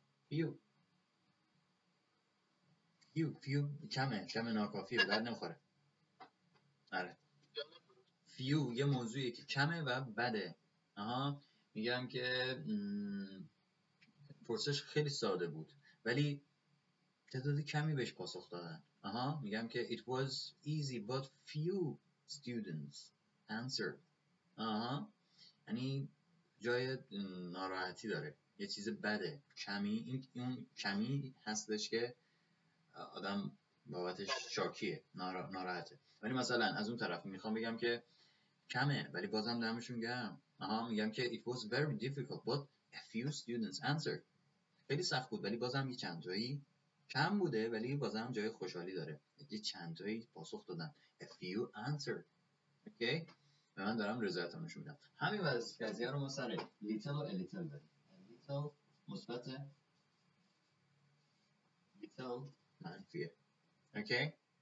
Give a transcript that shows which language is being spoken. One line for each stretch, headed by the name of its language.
Persian: few کمه ناکافیه، به درد نمیخوره. آره few یه موضوعیه که کمه و بده. میگم که پرسش خیلی ساده بود ولی تعداد کمی بهش پاسخ دادن. میگم که
English: it was easy but few students answered.
Persian: یعنی جای ناراحتی داره، یه چیز بده، کمی. این کمی هستش که آدم بابتش شاکیه، ناراحته. ولی مثلا از اون طرف میخوام بگم که کمه ولی بازم دمشون گرم. میگم که
English: it was very difficult but a few students answered.
Persian: خیلی سخت بود ولی بازم یه چند تایی کم بوده ولی بازم جای خوشحالی داره، یه چند تایی پاسخ دادن.
English: a few answered.
Persian: اوکی، و من دارم رضایتم نشون میدم. همین قضیه رو ما سر little و a little داریم. little مثبت، little منفیه. اوکی.